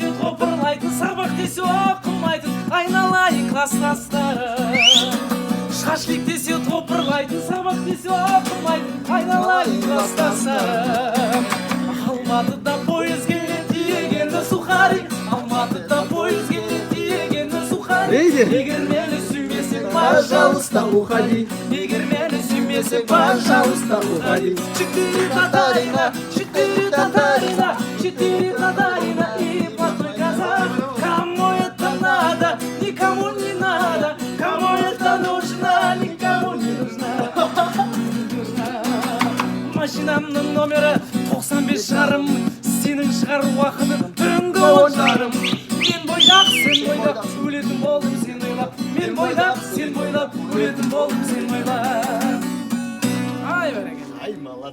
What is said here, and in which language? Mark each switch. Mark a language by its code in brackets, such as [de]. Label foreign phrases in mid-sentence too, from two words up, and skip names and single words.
[kk] топырлайтын сабақ десе оқылмайтын айналайын класстастарым шашлик десе топырлайтын сабақ десе оқылмайтын айналайын класстастарым алматыда пойыз келеді тиегенді сухари алматыда пойыз келеді тиегенді сухари егер мені сүймесең [ru] пожалуйста уходи [kk] егер мені сүймесең [ru] пожалуйста уходи четыре татарина и плохой казах кому это надо никому не надо кому это нужно никому не нужно [kk] машинамның номері 95 жарым сенің шығар уақытың түнгі 10 жарым мен бойдақ сен бойдақ өлетін болдым сен ойлап мен бойдақ сен бойлап өлетін болдым сен ойлап ай бәрекелді